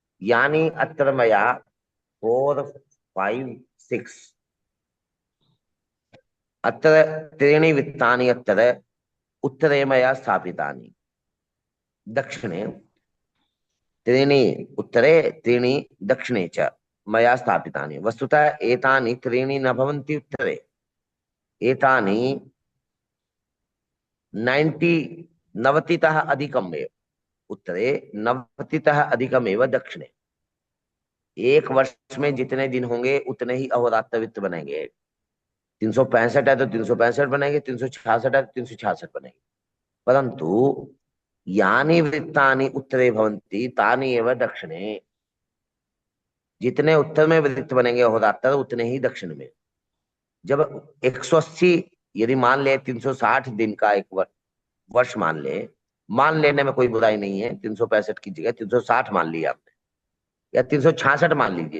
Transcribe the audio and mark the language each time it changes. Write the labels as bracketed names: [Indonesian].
[Sanskrit] यानि अत्र मया 4 5 6 अत्र त्रीणि वृत्तानि अत्र उत्तरे मया स्थापितानि, दक्षिणे त्रीणि उत्तरे त्रीणि दक्षिणे च मया स्थापितानि। वस्तुतः एतानि त्रीणि न भवन्ति उत्तरे, एतानि 90तः अधिकमेव उत्तरे, 90तः अधिकमेव दक्षिणे। [Hindi] एक वर्ष में जितने दिन होंगे उतने ही अहोरात्र वृत्त बनेंगे। 365 है तो 365 बनेंगे, 366 है तो 366 बनेंगे। [Sanskrit] परंतु यानी वृत्तानि उत्तरे भवन्ति तानि एव दक्षिणे। [Hindi] जितने उत्तर में वृत्त बनेंगे अहोरात्र उतने ही दक्षिण में। जब 180 यदि मान ले 360 दिन का एक वर्ष मान लेने में कोई बुराई नहीं है। 365 की जगह 360 मान लिया आपने, या 366 मान लीजिए।